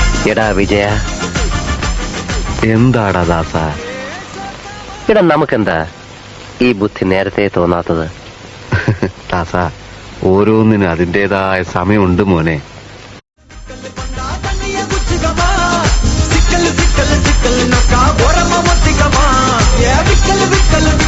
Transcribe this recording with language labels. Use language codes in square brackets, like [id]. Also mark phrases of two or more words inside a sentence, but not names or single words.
[ml] എടാ വിജയ, എന്താടാ ദാസ, എടാ നമുക്കെന്താ ഈ ബുദ്ധി നേരത്തെ തോന്നാത്തത്? ദാസ, ഓരോന്നിനും അതിൻ്റെതായ സമയമുണ്ട് മോനെ. [te] సిక్కలు సిక్కలు సిక్కలు నక్క ఓరమ్మ ఒత్తికమా ఏ విక్కలు విక్కలు